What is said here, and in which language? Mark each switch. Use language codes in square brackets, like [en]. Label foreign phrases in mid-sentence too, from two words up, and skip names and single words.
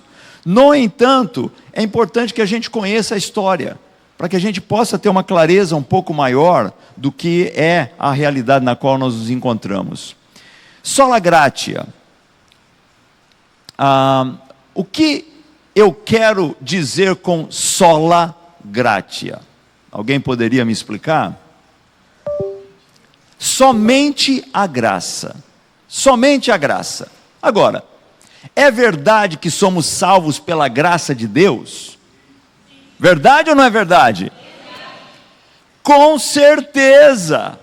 [pt] No entanto, é importante que a gente conheça a história, para que a gente possa ter uma clareza um pouco maior do que é a realidade na qual nós nos encontramos. [la] Sola Gratia. [pt] O que eu quero dizer com [la] sola gratia? [pt] Alguém poderia me explicar? Somente a graça. Somente a graça. Agora, é verdade que somos salvos pela graça de Deus? Verdade ou não é verdade? Com certeza.